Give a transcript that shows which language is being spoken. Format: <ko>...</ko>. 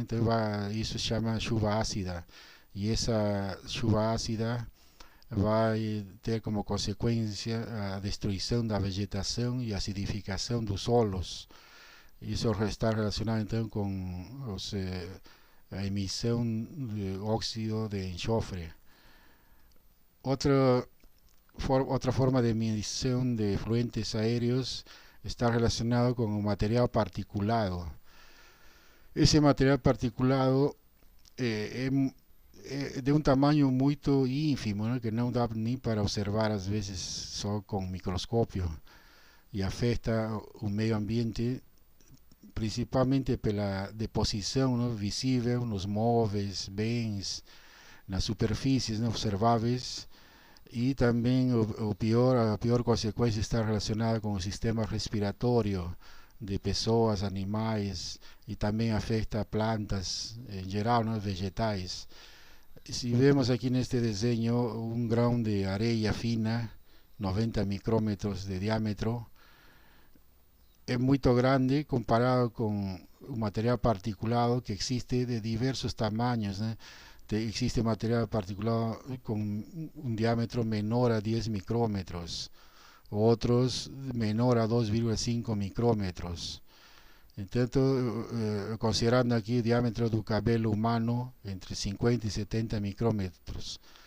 <pt>Então isso se chama chuva ácida. E essa chuva ácida vai ter como consequência a destruição da vegetação e a acidificação dos solos. Isso está relacionado então com a emissão de óxido de enxofre. Outra forma de</pt> <es>emisión de fluentes aéreos está relacionado con el material particulado.</es> <pt>Ese material particulado é de um tamanho muito ínfimo, né, que não dá nem para observar às vezes só com microscópio e afeta o meio ambiente principalmente pela deposição, né, visível nos móveis, bens, nas superfícies, né, observáveis. E também a pior consequência está relacionada com o sistema respiratório de pessoas, animais, e também afeta plantas em geral, né, vegetais. Se vemos aqui neste desenho um grão de areia fina, 90 micrômetros de diâmetro, é muito grande comparado com o material particulado que existe de diversos tamanhos, né?</pt> <es>Existe material particulado con un diámetro menor a 10 micrómetros, otros menor a 2,5 micrómetros. Entonces, considerando aquí el diámetro del cabello humano entre 50 y 70 micrómetros.</es>